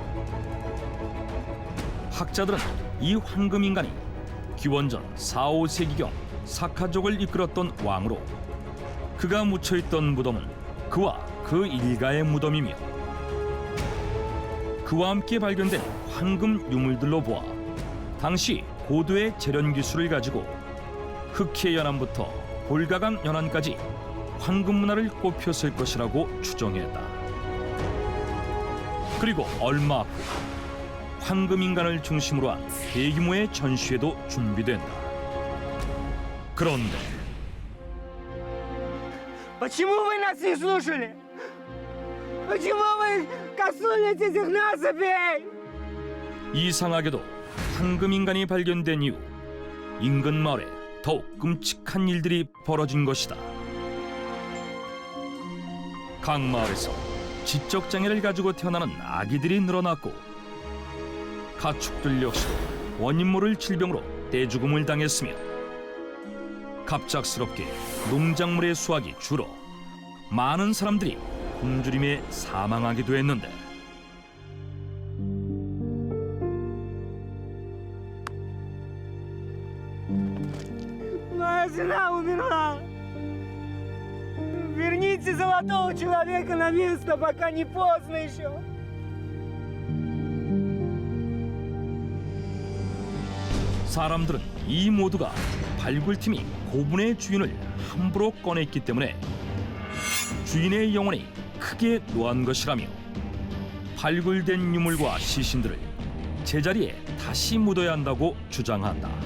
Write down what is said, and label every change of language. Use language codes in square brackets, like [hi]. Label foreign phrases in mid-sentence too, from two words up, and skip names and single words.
[ko] 학자들은 이 황금인간이 기원전 4, 5세기경 사카족을 이끌었던 왕으로 그가 묻혀있던 무덤은 그와 그 그 일가의 무덤이며 그와 함께 발견된 황금 유물들로 보아 당시 고도의 재련 기술을 가지고 흑해 연안부터 볼가강 연안까지 황금 문화를 꼽혔을 것이라고 추정했다. 그리고 얼마 후 황금 인간을 중심으로 한 대규모의 전시회도 준비된다. 그런데 [ru] Почему вы нас не слушали? Почему вы коснулись этих насыпей? [ko] 이상하게도 황금 인간이 발견된 이후 인근 마을에 더욱 끔찍한 일들이 벌어진 것이다. 각 마을에서 지적 장애를 가지고 태어나는 아기들이 늘어났고 가축들 역시도 원인 모를 질병으로 떼죽음을 당했으며 갑작스럽게 농작물의 수확이 줄어 많은 사람들이 굶주림에 사망하기도 했는데 [ru] Моя жена умерла. Верните золотого человека на место, пока не поздно еще. [ko] 사람들은 이 모두가 발굴팀이 고분의 주인을 함부로 꺼냈기 때문에 주인의 영혼이 크게 노한 것이라며 발굴된 유물과 시신들을 제자리에 다시 묻어야 한다고 주장한다.